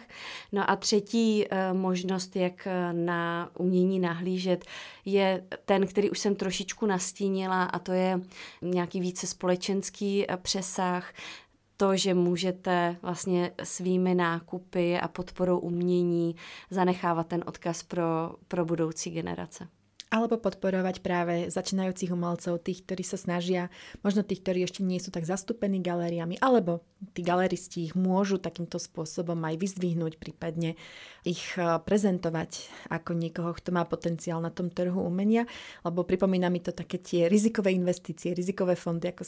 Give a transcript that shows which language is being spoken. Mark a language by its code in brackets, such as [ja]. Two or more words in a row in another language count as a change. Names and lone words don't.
[cs] No a třetí možnost, jak na umění nahlížet, je ten, který už jsem trošičku nastínila, a to je nějaký více společenský přesah, to, že můžete vlastně svými nákupy a podporou umění zanechávat ten odkaz pro budoucí generace. [sk] Alebo podporovať práve začínajúcich umelcov, tých, ktorí sa snažia, možno tých, ktorí ešte nie sú tak zastúpení galériami, alebo tí galeristi ich môžu takýmto spôsobom aj vyzdvihnúť, prípadne ich prezentovať ako niekoho, kto má potenciál na tom trhu umenia, lebo pripomína mi to také tie rizikové investície, rizikové fondy, ako